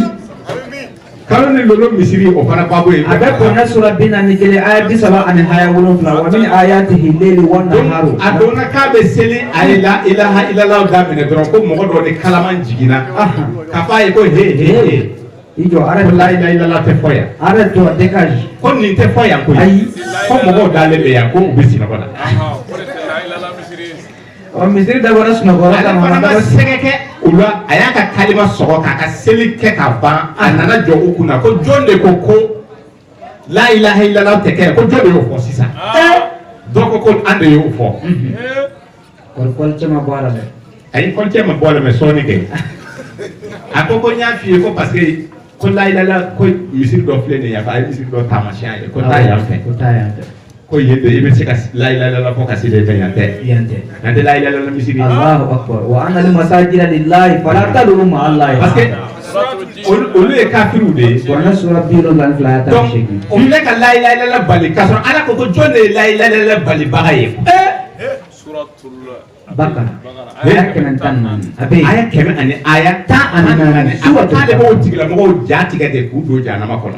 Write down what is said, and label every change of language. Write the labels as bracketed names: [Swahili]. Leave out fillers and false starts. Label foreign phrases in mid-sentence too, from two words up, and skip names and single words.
[Bambara] kalo ni lolo misiri o fana babo ye a bɛ kɔnɛ sura 41 aya 37 [Arabic] ومن آياته الليل والنهار [Bambara] a donna k'a bɛ seli a ye [Arabic] لا إله إلا الله [Bambara] daminɛ dɔrɔn ko mɔgɔ dɔ de kalaman jiginna k'a fɔ a ye ko he [French] Ijo arrête [Arabic] لا إله إلا الله [Bambara] tɛ fɔ yan [French] arrête toi dégage [Bambara] ko nin tɛ fɔ yan koyi ayi ko mɔgɔw dalen bɛ yan ko u bɛ sinɔgɔ la misiri dabɔra sunɔgɔ ale fana ma sɛgɛ kɛ Oula a y'a ka kalima sɔgɔ k'a ka seli kɛ ka ban a nana jɔ u kunna ko jɔn de ko [Arabic] لا إله إلا الله [Bambara] tɛ kɛ ko jɔn de y'o fɔ sisan dɔ ko an de y'o fɔ kɔrɔkɔrɔ cɛ ma bɔ a la dɛ ayi kɔrɔkɔrɔ cɛ ma bɔ a la mɛ sɔɔni kɛ a ko n y'a f'i ye ko [French] parce que [Bambara] ko [Arabic] لا إله [Bambara] ko misiri dɔ filɛ nin ye a ye misiri dɔ taamasiyɛn ye ko taa yan fɛ ko yen de i bɛ se ka [Arabic] لا إله إلا الله [Bambara] fɔ ka se de fɛ yan tɛ [Arabic] لا إله إلا الله [Bambara] misiri [Arabic] الله أكبر وأن المساجد لله فلا تدعوا مع الله [French] parce que [Bambara] olu ye kafiriw de ye kuranɛ sura 72 ya ta donc o filɛ ka [Arabic] لا إله إلا الله [Bambara] bali k'a sɔrɔ ala ko jɔn de ye [Arabic] لا إله إلا الله [Bambara] balibaga ye Bakara aya 114 a bɛ yen aya 100 ani aya 14 a ko k'ale b'o tigilamɔgɔw ja tigɛ de k'u don jahanama kɔnɔ